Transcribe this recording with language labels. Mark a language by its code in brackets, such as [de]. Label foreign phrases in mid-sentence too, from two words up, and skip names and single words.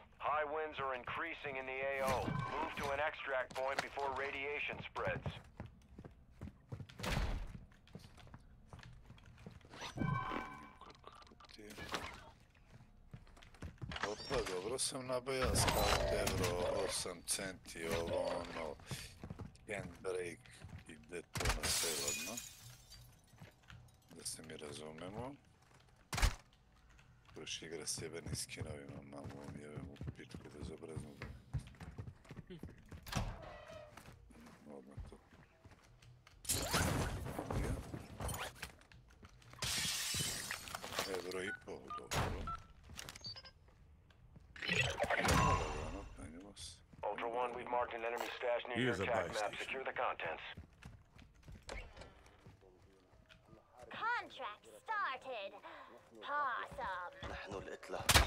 [en] High winds are increasing in the AO. Move to an extract point before radiation spreads. [sr] Opa, dobro sam nabajao scout euro 8 centi, ovo ono, handbrake, ide to na sale odmah. Da se mi razumemo. Još igra s jebenim skinovima, mamu on jebem u pičku bezobraznu. Odmah to. Euro i pol, dobro. [en] Ultra One, we've marked an enemy stash near your attack map. Secure the contents. Contract started. Awesome. نحن الإتلة.